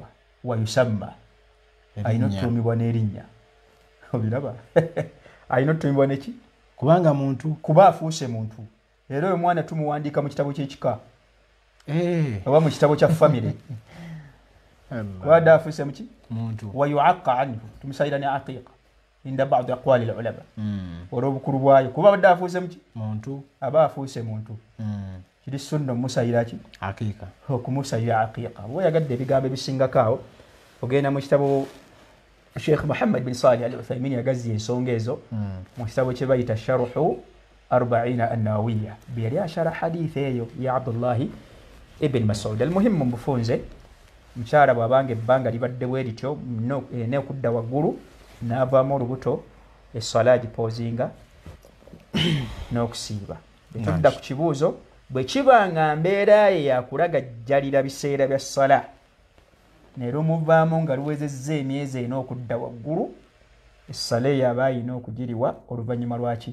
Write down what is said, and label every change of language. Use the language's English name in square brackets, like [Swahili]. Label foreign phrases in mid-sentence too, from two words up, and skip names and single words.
[Ganda] Wayusamma, alina okutuumibwa n'erinnya. Obiraba? Alina okutuumibwa neki? Kubanga muntu, kuba afuuse muntu. Era oyo mwana tumuwandiika mu kitabo ky'ekika, oba mu kitabo kya famire. Wadde afuuse muki? Muntu. [Arabic] ويعق عنه, [Ganda] tumusayira ne aqiiqa [Arabic] عند بعض أقوال العلماء. [Ganda] Olw'obukulu bwayo, kuba badde afuuse muki? Muntu. Aba afuuse muntu. Kiri sunna omusayira ki? Aqiiqa. Okumusayira aqiiqa. Bwe yagadde ebigambo ebisingako awo, ogenda mu kitabo Sheikh Muhammad bin Salih al-Uthaymin yagazzi ensonga ezo mu kitabo kye bayita Sharhu 40 an-Nawawiyya, biyali ashara hadithi eyo ya Abdullahi ibn Mas'ud. Al-muhimmu mbufunze mukyala bw'abanga ebbanga libadde bwe lityo n'okudda waggulu n'avaamu olubuto, essala agipoozinga n'okusiiba. Tudda ku kibuuzo, bwe kiba nga mbeera ye yakulagajjalira biseera bya ssala ne lumuvaamu nga luwezezza emyezi 4 okudda waggulu, essala eyo aba alina okugiriwa oluvannyuma lwaki?